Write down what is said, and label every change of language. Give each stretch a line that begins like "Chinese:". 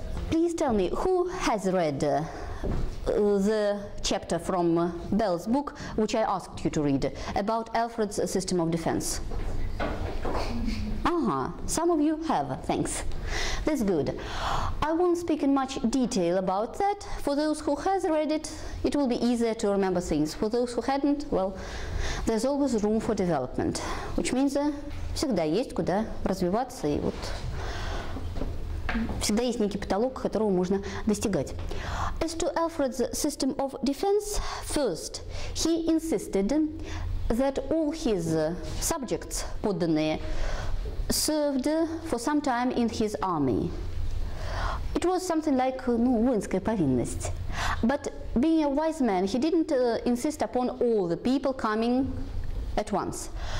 English: Please tell me, who has read the chapter from Bell's book, which I asked you to read, about Alfred's system of defense? Some of you have, thanks. That's good. I won't speak in much detail about that. For those who has read it, it will be easier to remember things. For those who hadn't, well, there's always room for development, which means
Russian: всегда есть куда развиваться, и вот всегда есть некий потолок, которого можно достигать.
English: As to Alfred's system of defense, first, he insisted that all his subjects, подданные, served for some time in his army. It was something like воинская повинность. But being a wise man, he didn't insist upon all the people coming at once.